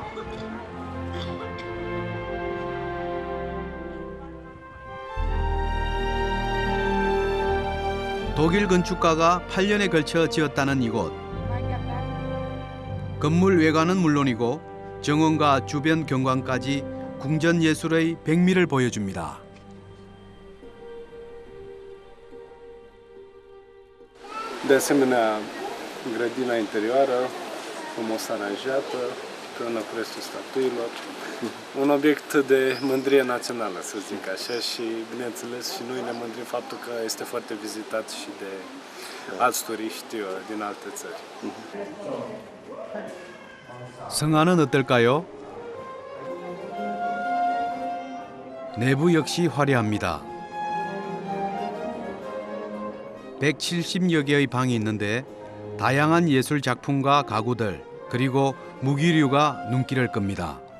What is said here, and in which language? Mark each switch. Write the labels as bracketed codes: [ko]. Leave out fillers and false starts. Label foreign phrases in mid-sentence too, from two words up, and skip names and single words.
[ko] 독일 건축가가 8년에 걸쳐 지었다는 이곳. 건물 외관은 물론이고 정원과 주변 경관까지 궁전 예술의 백미를 boiejumida. [ro] De asemenea, grădina interioară, frumos aranjată, împreună cu restul statuilor. Un obiect de mândrie națională, să zic așa, și bineînțeles și noi ne mândrim faptul că este foarte vizitat și de alți turiști din alte țări. [ko] 성안은 어떨까요? 내부 역시 화려합니다. 170여 개의 방이 있는데 다양한 예술 작품과 가구들 그리고 무기류가 눈길을 끕니다.